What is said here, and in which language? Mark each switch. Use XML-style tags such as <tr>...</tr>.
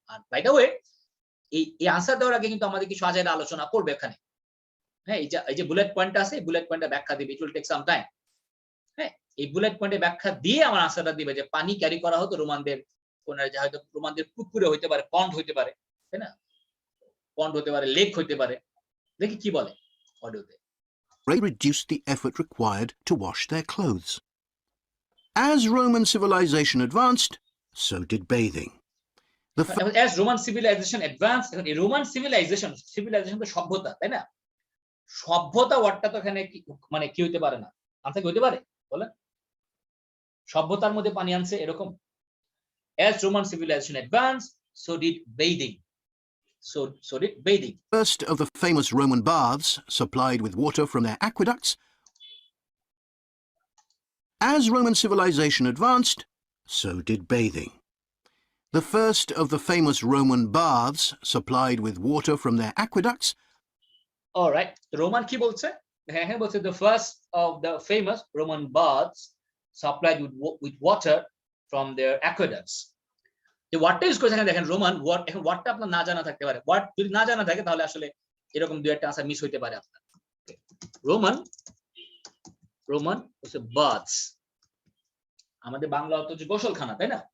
<bn>আর by the way, এই answer দেওয়ার আগে কিন্তু আমাদের কিছু আজাইরা আলোচনা করবে এখানে, হ্যাঁ, এই যে বুলেট পয়েন্টটা আছে, এই বুলেট পয়েন্টটা ব্যাখ্যা দিবে,</bn> <en>it will take some time,</en> <bn>হ্যাঁ, এই বুলেট পয়েন্টে ব্যাখ্যা দিয়ে আমার আনসারটা দিবে যে পানি ক্যারি করা হতো রোমানদের কোন, হয়তো রোমানদের পুকুরে হইতে পারে, পন্ড হইতে পারে, তাই না, পন্ড হতে পারে, লেক হইতে পারে, দেখি কি বলে অডিওতে।</bn> <en>reduced the effort required to wash their clothes. As Roman civilization advanced, so did bathing. As Roman civilization advanced,</en> <bn>এই রোমান সিভিলাইজেশন তো সভ্যতা, তাই না, সভ্যতা ওয়ার্ডটা তো এখানে মানে কি হইতে পারে না, আনসার কি হইতে পারে বলেন, সভ্যতার মধ্যে পানি আনছে এরকম।</bn> <en>As Roman civilization advanced, so did bathing. So did bathing. First of the famous Roman baths supplied with water from their aqueducts. As Roman civilization advanced, so did bathing. The first of the famous Roman baths supplied with water from their aqueducts. All right,</en> <bn>Roman কি বলছে এখানে বলছে</bn> <en>the first of the famous Roman baths supplied with water from their aqueducts.</en> <bn>যে ওয়ার্ডটা use করেছে এখানে দেখেন Roman word, এখন ওয়ার্ডটা আপনার না জানা থাকতে পারে, ওয়ার্ড যদি না জানা থাকে তাহলে আসলে এরকম দুই একটা আনসার মিস হইতে পারে আপনার। রোমান হচ্ছে বাথস, আমাদের বাংলা অর্থ হচ্ছে গোসলখানা, তাই না?</bn>